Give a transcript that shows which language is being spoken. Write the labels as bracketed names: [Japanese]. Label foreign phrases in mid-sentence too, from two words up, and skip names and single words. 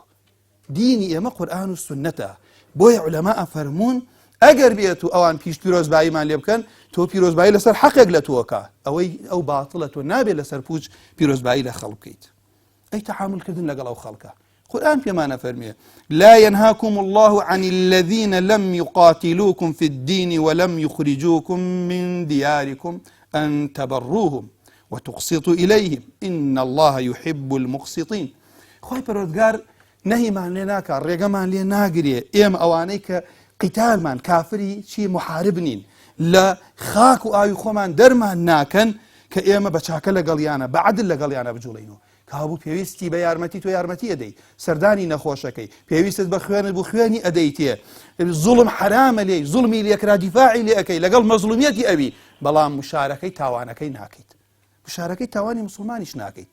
[Central Kurdish] دینی ئێمە قورئان و سنەتە. بۆیە عولەما ئەفەرموون ئەگەر بێت و ئەوان پیش پیرۆزباییمان لێ بکەن تۆ پیرۆزبایی لەسەر حەقێک لە تۆکە، ئەوەی ئەو باتڵە تۆ نابێت لەسەر پوچ پیرۆزبایی لە خەڵک بکەیت. ئەی تەحاملکردن لەگەڵ ئەو خەڵکە. قرآن پێمانە فەرمێ [Arabic] لا ينهاكم الله عن الذين لم يقاتلوكم في الدين ولم يخرجوكم من دياركم أن تبروهم وتقسطوا إليهم إن الله يحب المقسطين. [Central Kurdish] خوای پەروەردگار نەهیمان لێ ناکات، ڕێگەمان لێ ناگرێ ئێمە ئەوانەی کە قیتالمان کافری چی محارب نین لە خاک و ئاوی خۆمان دەرمان ناکەن کە ئێمە بە چاکە لەگەڵیانە بە عەدل لەگەڵیانە بجوڵینەوە. کابوو پێویستی بە یارمەتی تۆ یارمەتی ئەدەی، سەردانی نەخۆشەکەی پێویستت بە خوێنت بۆ خوێنی ئەدەیتێ، زوڵم حرامە لێی، زوڵمی لێکرا دیفاعی لێ ئەەکەی لەگەڵ مەزلومیەتی ئەوی، بەڵام مشارەکەی تاوانەکەی ناکەیت، مشارەکەی تاوانی مسلمانیش ناکەیت.